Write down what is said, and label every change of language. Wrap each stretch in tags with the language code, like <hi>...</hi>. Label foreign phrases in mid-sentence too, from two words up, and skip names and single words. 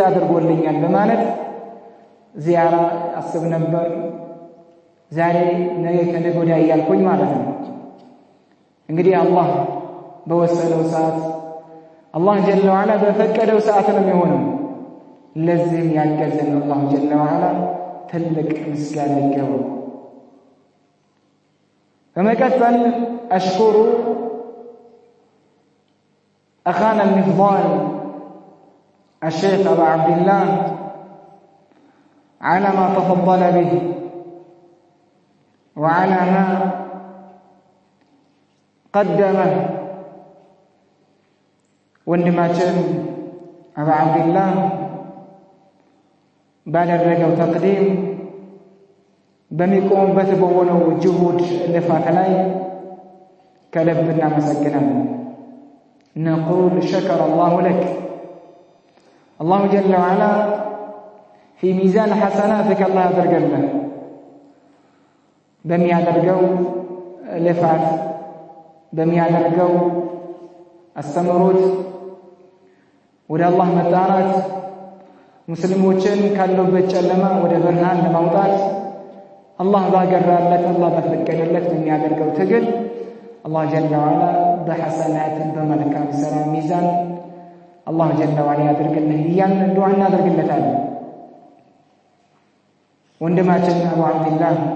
<am>አድርጎልኛል በማለት ዚያራ አስብ ነበር። ዛሬ ነገ ከነገ ወዲያ እያልኩኝ ማለት ነው። እንግዲህ አላህ በወሰነው ሰዓት አላህ</am> <ar>جل وعلا</ar> <am>በፈቀደው ሰዓት ነው የሚሆነው። ለዚህም ያገዘን አላህ</am> <ar>جل وعلا</ar> <am>ትልቅ ምስጋና ይገባው።</am> <ar>በመቀጠል አሽኩሩ أخانا المفضال الشيخ أبا عبد الله على ما تفضل به وعلى ما قدمه.</ar> <am>ወንድማችን አባ አብዱላህ ባደረገው ተቅዲም በሚቆምበት በሆነው ጅሁድ ልፋት ላይ ከልብ እናመሰግናለን።</am> <ar>نقول شكر الله لك الله جل وعلا في ميزان حسناتك</ar> <am>الله ያደርገልን በሚያደርገው ልፋት በሚያደርገው አስተምሮት ወደ አላህ መጣራት ሙስሊሞችን ካሉበት ጨለማ ወደ ብርሃን ለማውጣት አላህ ባገራለት አላህ በፈቀደለት በሚያደርገው ትግል አላህ</am> <ar>جل وعلا</ar> <am>በሐሰናት በመልካም ሥራ ሚዛን አላህ</am> <ar>جل وعلا</ar> <am>ያድርግልን እያልን ዱዓ እናደርግለታለን። ወንድማችን አቡ አብድላህ</am>